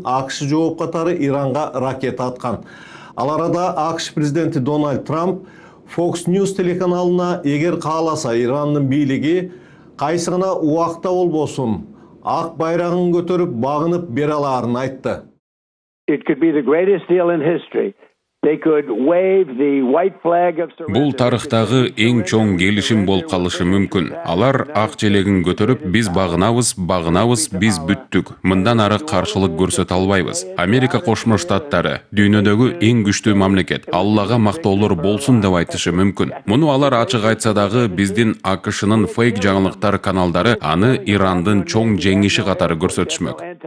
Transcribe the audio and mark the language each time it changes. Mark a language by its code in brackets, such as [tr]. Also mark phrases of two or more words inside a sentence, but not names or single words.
[ky] AQSh жооп катары Иранга ракета аткан. Ал арада AQSh президенти Дональд Трамп Fox News телеканалына эгер кааласа Ирандын бийлиги кайсы гана убакта болбосун ак байрагын көтөрүп багынып бере аларын айтты. [en] It could be the greatest deal in history. They could wave the white flag of surrender. [ky] Бул тарыхтагы эң чоң келишим болуп калышы мүмкүн. Алар ак желегин көтөрүп, биз багынабыз, биз бүттүк. Мындан ары каршылык көрсөтө албайбыз. Америка Кошмо Штаттары дүйнөдөгү эң күчтүү мамлекет. Аллага мактоолор болсун деп айтышы мүмкүн. Муну алар ачык айтса дагы, биздин AQShnын фейк жаңылыктар каналдары аны Ирандын чоң жеңиши катары көрсөтүшмөк.